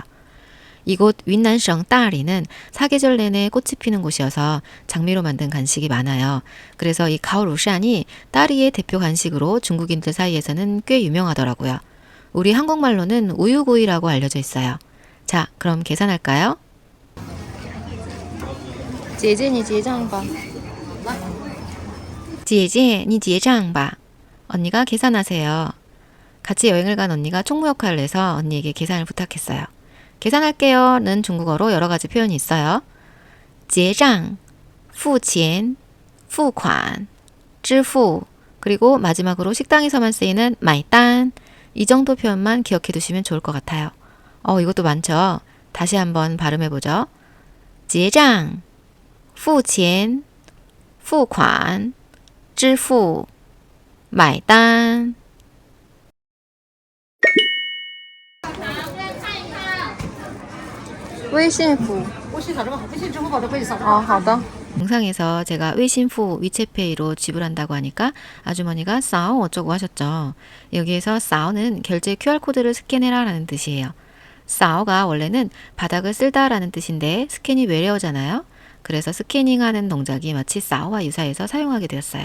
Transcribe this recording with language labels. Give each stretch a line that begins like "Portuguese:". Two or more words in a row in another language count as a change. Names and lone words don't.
Korean: 이곳 윈난성 따리는 사계절 내내 꽃이 피는 곳이어서 장미로 만든 간식이 많아요. 그래서 이 가오루샨이 따리의 대표 간식으로 중국인들 사이에서는 꽤 유명하더라고요. 우리 한국말로는 우유구이라고 알려져 있어요. 자, 그럼 계산할까요?
Chinese: 姐姐你结账吧. 姐姐你结账吧.
Korean: 언니가 계산하세요. 같이 여행을 간 언니가 총무 역할을 해서 언니에게 계산을 부탁했어요. 계산할게요는 중국어로 여러 가지 표현이 있어요.
Chinese: 结账, 付钱, 付款, 支付,
Korean: 그리고 마지막으로 식당에서만 쓰이는 买单. 이 정도 표현만 기억해 두시면 좋을 것 같아요. 이것도 많죠? 다시 한번 발음해 보죠.
Chinese: 结账, 付钱, 付款, 支付, 买单. 微信付。微信扫这个，微信支付宝都可以扫。哦，好的。
Korean: 영상에서 제가 웨이신푸 위챗페이로 지불한다고 하니까 아주머니가 싸오 어쩌고 하셨죠. 여기에서 싸오는 결제 QR코드를 스캔해라 라는 뜻이에요. 싸오가 원래는 바닥을 쓸다 라는 뜻인데 스캔이 외래어잖아요. 그래서 스캐닝하는 동작이 마치 싸오와 유사해서 사용하게 되었어요.